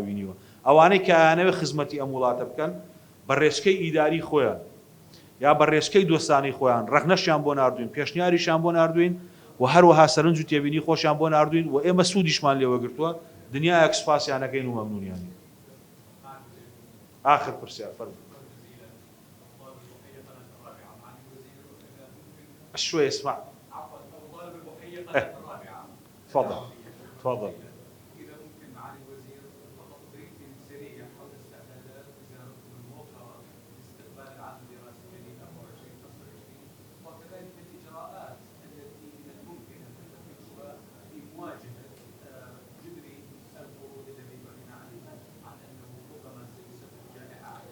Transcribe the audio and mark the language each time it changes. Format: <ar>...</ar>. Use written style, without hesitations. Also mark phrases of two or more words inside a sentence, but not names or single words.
<ckb>بینیوە ئەوانەی کە ئایانەوێ خزمەتی ئەم وڵاتە بکەن بە ڕێچکەی ئیداری خۆیان یا بە ڕێچکەی دۆستانی خۆیان ڕەخنەشیان بۆ ناردوین پێشنیاریشان بۆ ناردوین و هەروەها سەرنج و تێبینی خۆشیان بۆ ناردوین و ئێمە سوودیشمان لێوەگرتووە دنیایەک سوپاسیانەکەین و مەمنونیانی آخر پرسیار فەرمووی</ckb> <ar>شوي اسمع تفضل تفضل إذا ممكن معالي الوزير فقط بريفنج سريع حول استعدادات وزارة الموقرة لاستقبال العام الدراسي الجديد 24/25 وكذلك الإجراءات التي من الممكن أن تتخذها لمواجهة جذر القروض الذي أعلن عنه عن أنه ربما سيسبب جائحة.</ar>